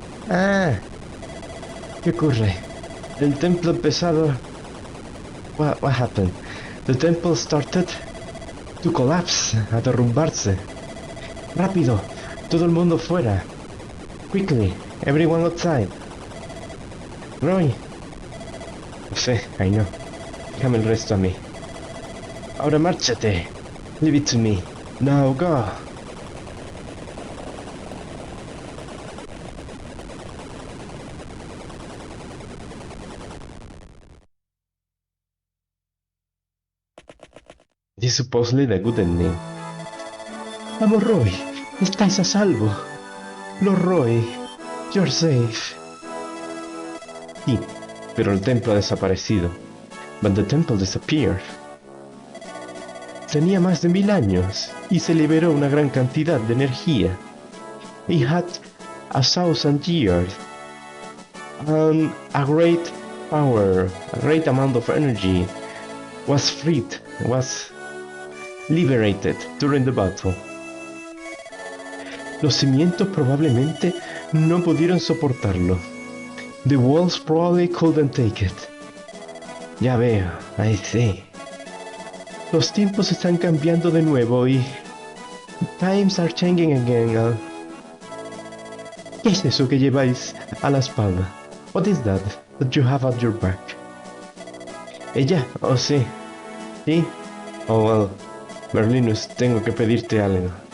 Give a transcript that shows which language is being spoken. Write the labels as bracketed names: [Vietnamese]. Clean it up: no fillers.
[Spanish] Ah, ¿qué ocurre? El templo pesado. [English] What happened? The temple started to collapse, [Spanish] a derrumbarse. Rápido, todo el mundo fuera. [English] Quickly, everyone outside. [Spanish] Roy. Lo sé, [English] I know. [Spanish] Déjame el resto a mí. Ahora márchate. [English] Leave it to me. Now go. This is supposedly the good ending. [Spanish] Vamos, Roy. Estáis a salvo. Lo Roy. [English] You're safe. [Spanish] Sí, pero el templo ha desaparecido. [English] But the temple disappeared. [Spanish] Tenía más de 1000 años y se liberó una gran cantidad de energía. [English] It had 1000 years and a great power, a great amount of energy was freed, was liberated during the battle. [Spanish] Los cimientos probablemente no pudieron soportarlo. [English] The walls probably couldn't take it. [Spanish] Ya veo, [English] I see. [Spanish] Los tiempos están cambiando de nuevo y... [English] Times are changing again. [Spanish] ¿Qué es eso que lleváis a la espalda? [English] What is that you have at your back? [Spanish] ¿Ella? Oh, sí. ¿Sí? [English] Oh, well. [Spanish] Berlinus, tengo que pedirte algo.